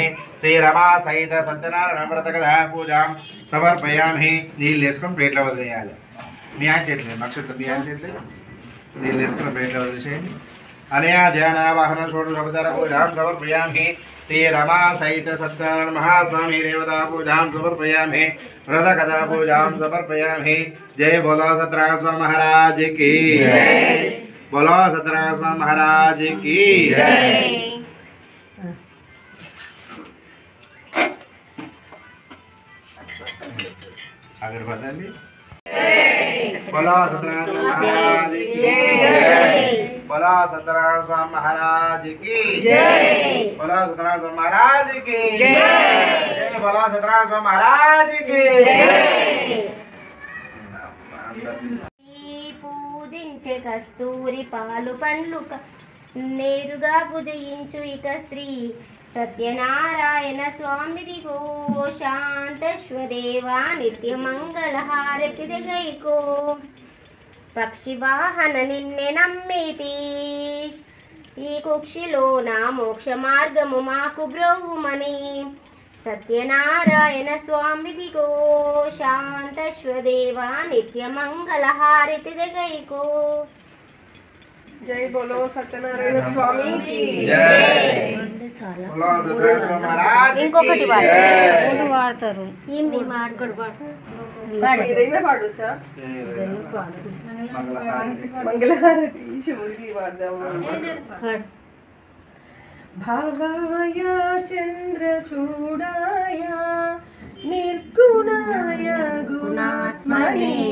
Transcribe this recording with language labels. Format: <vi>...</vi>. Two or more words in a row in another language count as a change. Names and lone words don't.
<sa>శ్రీరమా సహిత సత్యనారాయణ వ్రత కథా పూజాం సమర్పయామి.</sa> <te>నీళ్ళు వేసుకొని ప్లేట్లో వదిలేయాలి. మీ ఆయన చేతులు నక్షత్రం, మీ ఆయన చేతులు నీళ్ళు వేసుకుని ప్లేట్లో వదిలేసేయండి.</te> <sa>అనయా ధ్యానావాహన షోడశోపచార పూజాం సమర్పయామి. శ్రీరమా సహిత సత్యనారాయణ మహాస్వామి దేవతా పూజాం సమర్పయామి. व्रत कथा पूजा समर्पयामि।</sa> <hi>जय बोलो सतरागस्वामी महाराज की जय। बोलो सतरागस्वामी महाराज की जय। आगे बताइए। बोलो सतरागस्वामी महाराज की जय। बोलो सतरागस्वामी महाराज की जय। बोलो सतरागस्वामी महाराज की जय। बोलो सतरागस्वामी महाराज की जय।</hi> <te>పూజించే కస్తూరి పాలు పండ్లు నేరుగా పూజించు ఇక శ్రీ సత్యనారాయణ స్వామిదిగో శాంతశ్వదేవా నిత్య మంగళ హారతి గైకో పక్షి వాహన నిన్నే నమ్మితి ఈ కుక్షిలో నా మోక్ష మార్గము మాకు బ్రోవుమని సత్యనారాయణ స్వామిదిగో శాంతశ్వదేవా నిత్య మంగళ హారతి గైకో।</te> <hi>जय बोलो सत्यनारायण स्वामी की जय। बोलो सतरागस्वामी महाराज</hi> <te>ఇంకొకటి వాడతారు ఏంది మాట్లాడు ఏదైనా పాడొచ్చా? మంగళహారతి శివుడికి పాడదాము।</te> <sa>భావాయ చంద్రచూడాయ నిర్గుణాయ గుణాత్మనే</sa>